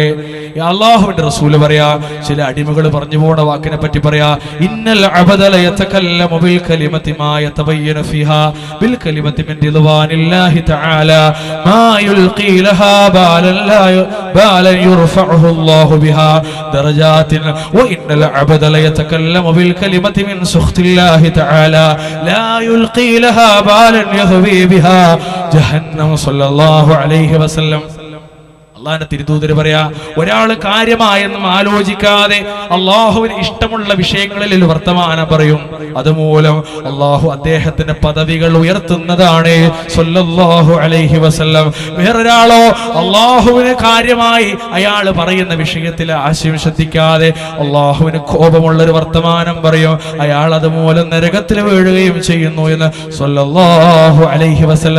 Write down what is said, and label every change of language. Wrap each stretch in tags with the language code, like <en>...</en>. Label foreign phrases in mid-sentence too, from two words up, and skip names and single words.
<ml>അല്ലാഹുവിന്റെ റസൂല് പറയാ, ചില അടിമകൾ പറഞ്ഞു പോണ വാക്കിനെ പറ്റി പറയാ,</ml> <ar>إن العبد ليتكلم بالكلمة ما يتبين فيها بالكلمة من رضوان الله تعالى ما يلقي لها بالا يرفعه الله بها درجات وإن العبد ليتكلم بالكلمة من سخط الله تعالى لا يلقي لها بالا يهوي بها جهنم صلى الله عليه وسلم.</ar> <ml>അള്ളാന്റെ തിരുദൂതര് പറയാ, ഒരാള് കാര്യമായെന്നും ആലോചിക്കാതെ അള്ളാഹുവിന് ഇഷ്ടമുള്ള വിഷയങ്ങളിൽ വർത്തമാനം പറയും, അതുമൂലം അള്ളാഹു അദ്ദേഹത്തിന്റെ പദവികൾ ഉയർത്തുന്നതാണ്</ml> <ar>صلى الله عليه وسلم.</ar> <ml>വേറൊരാളോ അള്ളാഹുവിന് കാര്യമായി അയാൾ പറയുന്ന വിഷയത്തിൽ ആശയം ശ്രദ്ധിക്കാതെ അള്ളാഹുവിന് കോപമുള്ളൊരു വർത്തമാനം പറയും, അയാൾ അതുമൂലം നരകത്തിൽ വീഴുകയും ചെയ്യുന്നു എന്ന്</ml> <ar>صلى الله عليه وسلم.</ar>